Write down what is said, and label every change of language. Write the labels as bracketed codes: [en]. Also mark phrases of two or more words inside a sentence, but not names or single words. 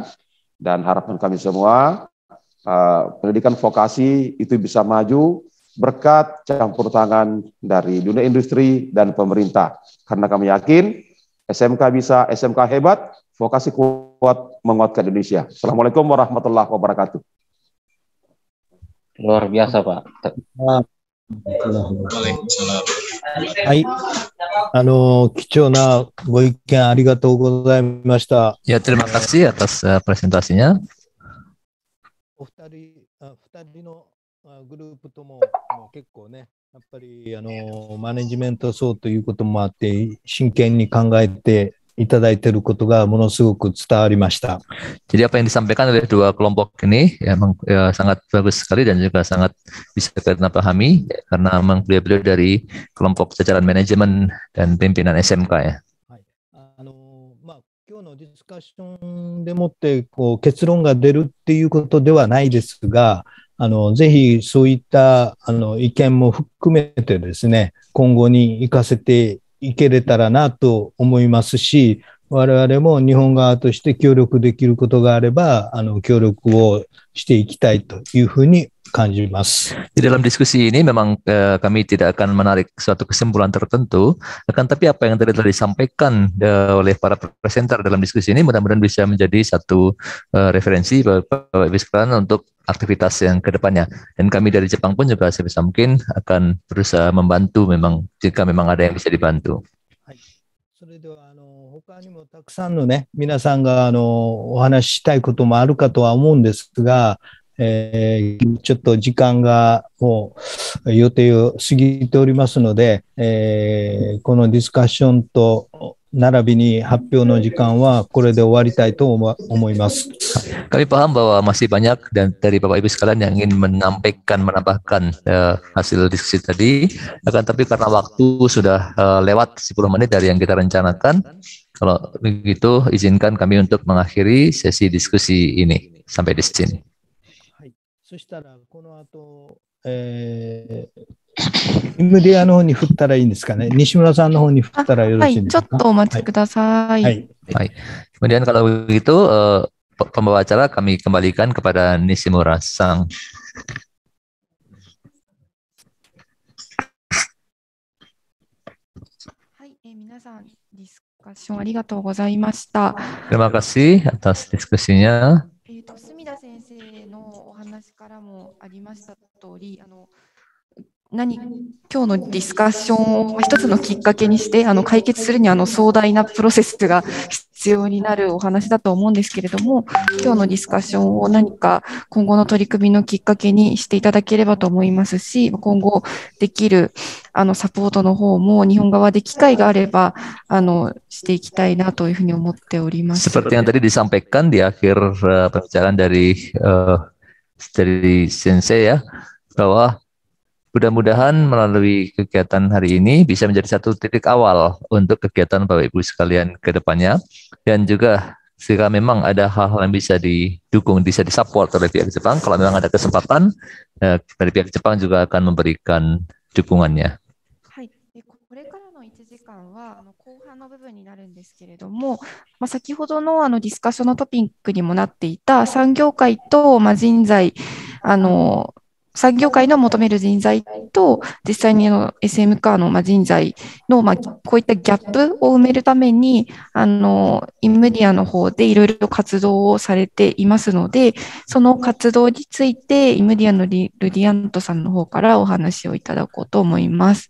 [id] Dan harapan kami semua, pendidikan vokasi itu bisa maju berkat campur tangan dari dunia industri dan pemerintah. Karena kami yakin SMK bisa, SMK hebat, vokasi kuat menguatkan Indonesia. Assalamualaikum warahmatullahi wabarakatuh. Luar biasa, Pak. [ja] Hai. 貴重なご意見ありがとうございました。 [id] Ya, terima kasih atas presentasinya. [ja] お二人のグループとも結構ね、やっぱりマネジメント層ということもあって、真剣に考えていただいていることがものすごく伝わりました。 [id] Jadi apa yang disampaikan oleh dua kelompok ini memang sangat bagus sekali dan juga sangat bisa kita pahami karena memang beliau-beliau dari kelompok jajaran manajemen dan pimpinan SMK ya. [ja] 今日のディスカッションでもって結論が出るっていうことではないですが、ぜひそういった意見も含めてですね、今後に生かせていけれたらなと思いますし、我々も日本側として協力できることがあれば、協力をしていきたいというふうに感じます。 [id] Di dalam diskusi ini memang kami tidak akan menarik suatu kesimpulan tertentu, akan tapi apa yang tadi telah disampaikan oleh para presenter dalam diskusi ini mudah-mudahan bisa menjadi satu referensi Bapak Ibu sekalian untuk aktivitas yang kedepannya. Dan kami dari Jepang pun juga sebisa mungkin akan berusaha membantu memang jika memang ada yang bisa dibantu. [ja] それでは他にもたくさんのね、皆さんがお話ししたいこともあるかとは思うんですが、 ちょっと時間がもう予定を過ぎておりますので、このディスカッションと並びに発表の時間はこれで終わりたいと思います。 [id] Kami paham bahwa masih banyak dan dari Bapak Ibu sekalian yang ingin menambahkan hasil diskusi tadi. Akan tapi karena waktu sudah lewat 10 menit dari yang kita rencanakan, kalau begitu izinkan kami untuk mengakhiri sesi diskusi ini sampai di sini. [ja] そしたらこの後、MDR の方に振ったらいいんですかね。西村さんの方に振ったらよろしいですか。はい、ちょっとお待ちください。はい。 [id] はい。Kemudian kalau begitu pembawa acara kami kembalikan kepada Nishimura Sang. [ja] はい、皆さんディスカッションありがとうございました。 [id] Terima kasih atas diskusinya. [ja] 隅田先生のお話からもありました通り、今日のディスカッションを一つのきっかけにして解決するには壮大なプロセスが必要になるお話だと思うんですけれども、今日のディスカッションを何か今後の取り組みのきっかけにしていただければと思いますし、今後できるサポートの方も日本側で機会があればしていきたいなというふうに思っております。 [id] Seperti yang tadi disampaikan di akhir pembicaraan dari Sensei ya, bahwa mudah-mudahan melalui kegiatan hari ini bisa menjadi satu titik awal untuk kegiatan Bapak Ibu sekalian ke depannya, dan juga jika memang ada hal-hal yang bisa didukung, bisa disupport oleh pihak Jepang, kalau memang ada kesempatan dari pihak Jepang juga akan memberikan dukungannya. [ja] これからの1時間は後半の部分になるんですけれども、先ほどのディスカッションのトピックにもなっていた産業界と人材、産業界の求める人材と実際にSM 化の人材のこういったギャップを埋めるためにイムディアの方でいろいろ活動をされていますので、その活動についてイムディアのルディアントさんの方からお話をいただこうと思います。